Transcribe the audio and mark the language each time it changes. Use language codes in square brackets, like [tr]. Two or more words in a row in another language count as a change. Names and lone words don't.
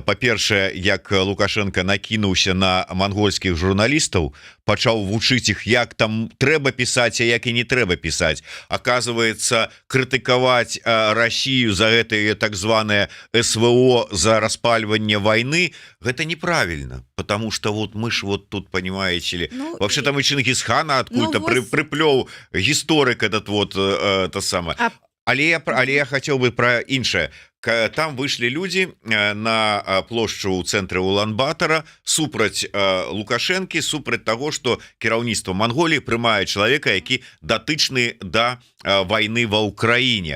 [be] Па-першае, як Лукашенко накінуўся на мангольскіх журналістаў, пачаў вучыць іх, як там трэба пісаць, а як і не трэба пісаць. [ru] Оказывается, крытыкаваць Россию [be] за гэтае так званае СВО, за распальванне [ru] войны, гэта неправильно, потому что вот мы ж вот тут, понимаете ли, вообще там и Чингисхана откуда-то приплёў гісторык этот вот то самое. [be] Але я хацеў бы пра іншае. Там выйшлі людзі на плошчу ў цэнтры Улан-Батара супраць Лукашэнкі, супраць таго, што кіраўніцтва Манголіі прымае чалавека, які датычны да вайны ва ўкраіне.